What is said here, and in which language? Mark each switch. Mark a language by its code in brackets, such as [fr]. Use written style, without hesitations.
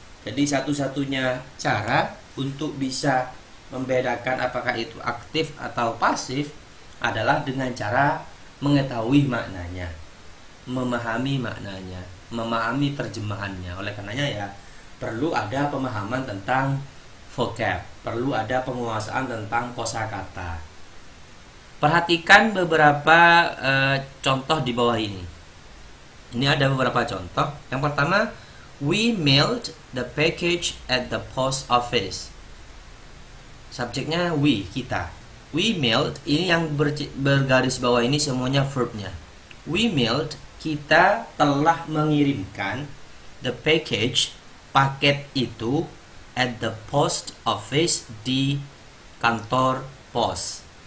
[id] Jadi satu-satunya cara untuk bisa membedakan apakah itu aktif atau pasif adalah dengan cara mengetahui maknanya, memahami maknanya, memahami terjemahannya. Oleh karenanya ya, perlu ada pemahaman tentang vocab, perlu ada penguasaan tentang kosakata. Perhatikan beberapa contoh di bawah ini. Ini ada beberapa contoh. Yang pertama, [en] we mailed the package at the post office. [id] Subjeknya we, kita. [en] We mailed, [id] ini yang bergaris bawah ini semuanya verbnya. [en] We mailed, [id] kita telah mengirimkan [en] the package, [id] paket itu, [en] at the post office, [id] di kantor pos.